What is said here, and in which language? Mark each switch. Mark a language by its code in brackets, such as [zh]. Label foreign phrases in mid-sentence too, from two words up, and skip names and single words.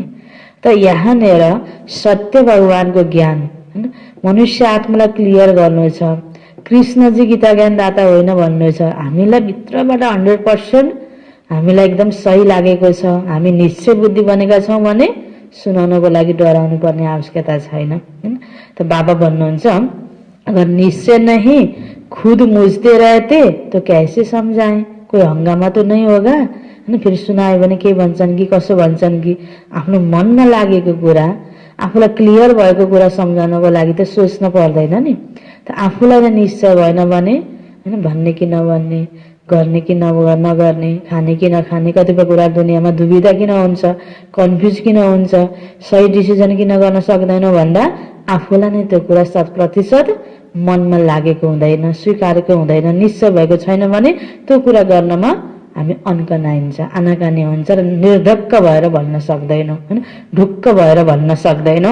[ne] त यहाँनिर सत्य भगवानको ज्ञान हैन मनुष्य आत्मालाई क्लियर गर्नु छ। कृष्णजी गीता ज्ञानदाता होइन भन्नु छ। हामीलाई भित्रबाट 100% हामीलाई एकदम सही लागेको छ, हामी निश्चय बुद्धि बनेका छौँ भने सुनाउनको लागि डराउनु पर्ने आवश्यकता छैन हैन। त बाबा भन्नुहुन्छ [hi] अगर निश्चय नहीं खुद मुझते रहते तो कैसे समझाएं, कोई हंगामा तो नहीं होगा हैन। [ne] फेरि सुनायो भने के भन्छन् कि कसो भन्छन् कि आफ्नो मनमा लागेको कुरा आफूलाई क्लियर भएको कुरा सम्झाउनको लागि त सोच्न पर्दैन नि। त आफूलाई नै निश्चय भएन भने हैन भन्ने कि नभन्ने, गर्ने कि नगर्ने, खाने कि नखाने, कतिपय कुरा दुनियाँमा दुविधा किन हुन्छ, कन्फ्युज किन हुन्छ, सही डिसिजन किन गर्न सक्दैनौँ भन्दा आफूलाई नै त्यो कुरा 100% मनमा लागेको हुँदैन, स्वीकारेको हुँदैन, निश्चय भएको छैन भने त्यो कुरा गर्नमा हामी अन्कनाइन्छ, आनाकानी हुन्छ र निर्धक्क भएर भन्न सक्दैनौँ हैन, ढुक्क भएर भन्न सक्दैनौँ।